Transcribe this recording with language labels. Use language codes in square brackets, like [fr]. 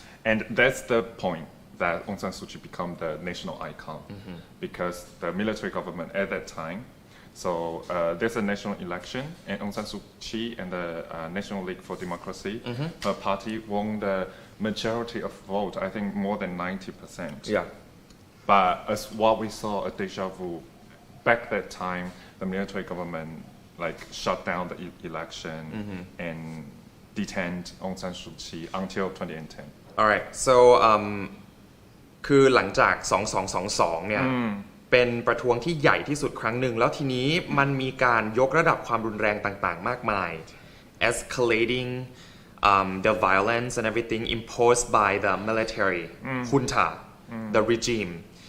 [en] and that's the point that Aung San Suu Kyi become the national icon because the military government at that time so there's a national election and Aung San Suu Kyi and the National League for Democracy her party won the majority of vote I think more than 90% but as what we saw a deja vu back that time the military government like shut down the election and detained Aung San Suu Kyi until 2010 alright so [th] คือหลังจาก2222เนี่ยเป็นประท้วงที่ใหญ่ที่สุดครั้งหนึ่งแล้วทีนี้มันมีการยกระดับความรุนแรงต่างๆมากมาย [en] escalating the violence and everything imposed by the military junta, the regime.